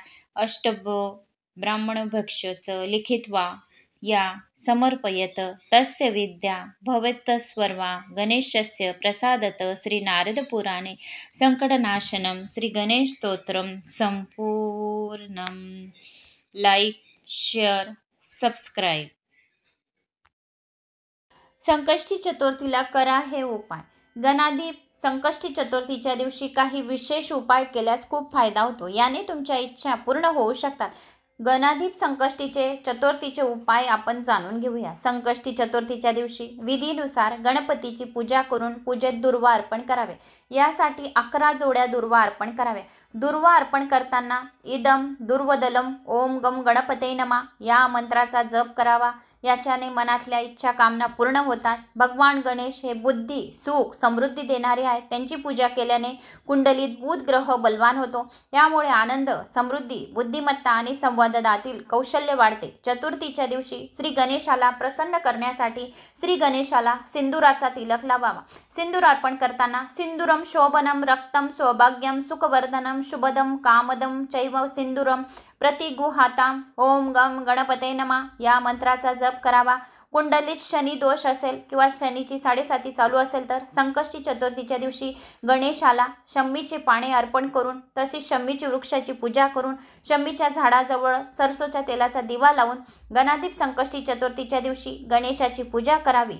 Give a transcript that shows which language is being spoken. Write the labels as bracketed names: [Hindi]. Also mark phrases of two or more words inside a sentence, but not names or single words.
[Sanskrit] अष्टभो ब्राह्मणभक्ष्यच लिखित्वा या समर्पयत तस्य विद्या भवेत्स्वर्वा. गणेशस्य प्रसादत. श्री नारद पुराणे संकटनाशनम श्री गणेश स्तोत्रम संपूर्णम. [English] like, share, subscribe. [Marathi] संकष्टी चतुर्थीला करा हे उपाय. गणाधिप संकष्टी चतुर्थीच्या दिवशी काही विशेष उपाय केल्यास खूप फायदा होतो. याने तुमच्या इच्छा पूर्ण होऊ शकतात. गणाधिप संकष्टीचे चतुर्थीचे उपाय आपण जाणून घेऊया. संकष्टी चतुर्थीच्या दिवशी विधीनुसार गणपतीची पूजा करून पूजेत दुर्वा अर्पण करावे. यासाठी 11 जोड्या दुर्वा अर्पण कराव्या. दुर्वा अर्पण करताना [Sanskrit] इदम दुर्वदलम ओम गम गणपते नमः [Marathi] या मंत्राचा जप करावा. याच्याने मनातल्या इच्छा कामना पूर्ण होतात. भगवान गणेश हे बुद्धी, सुख, समृद्धी देणारे आहेत. त्यांची पूजा केल्याने कुंडलीत बुध ग्रह बलवान होतो. त्यामुळे आनंद, समृद्धी, बुद्धिमत्ता आणि संवादातील कौशल्य वाढते. चतुर्थीच्या दिवशी श्री गणेशाला प्रसन्न करण्यासाठी श्री गणेशाला सिंदुराचा तिलक लावावा. सिंदूर अर्पण करताना [Sanskrit] सिंदूरम शोभनम रक्तम सौभाग्यम सुखवर्धनम शुभदम कामदम चैव सिंदूरम प्रतिगुहाताम ओम गम गणपते नमः [Marathi] या मंत्राचा जप करावा. कुंडलीत शनी दोष असेल किंवा शनीची 7.5 चालू असेल तर संकष्टी चतुर्थीच्या दिवशी गणेशाला शमीचे पाने अर्पण करून तसेच शमीची वृक्षाची पूजा करून शमीच्या झाडाजवळ सरसोच्या तेलाचा दिवा लावून गणाधीप संकष्टी चतुर्थीच्या दिवशी गणेशाची पूजा करावी।